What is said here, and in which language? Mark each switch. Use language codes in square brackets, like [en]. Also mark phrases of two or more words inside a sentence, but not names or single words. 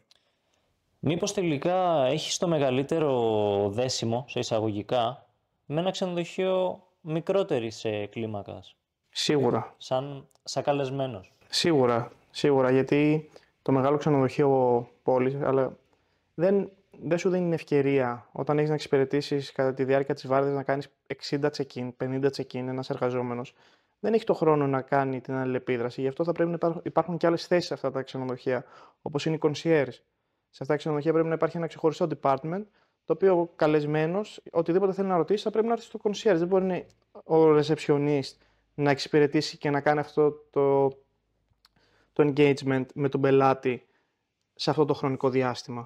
[el] Μήπως τελικά έχεις το μεγαλύτερο δέσιμο, σε εισαγωγικά, με ένα ξενοδοχείο μικρότερης κλίμακας? Σίγουρα. Σαν καλεσμένος. Σίγουρα, γιατί το μεγάλο ξενοδοχείο πόλης, αλλά δεν σου δίνει την ευκαιρία όταν έχεις να εξυπηρετήσεις κατά τη διάρκεια της βάρδιας να κάνεις 60 check-in, 50 check-in, ένας εργαζόμενος. Δεν έχει το χρόνο να κάνει την αλληλεπίδραση. Γι' αυτό θα πρέπει να υπάρχουν και άλλες θέσεις σε αυτά τα ξενοδοχεία, όπως είναι οι concierge. Σε αυτά τα ξενοδοχεία πρέπει να υπάρχει ένα ξεχωριστό department, το οποίο ο καλεσμένος, οτιδήποτε θέλει να ρωτήσει, θα πρέπει να έρθει στο concierge. Δεν μπορεί ο receptionist να εξυπηρετήσει και να κάνει αυτό το engagement με τον πελάτη σε αυτό το χρονικό διάστημα.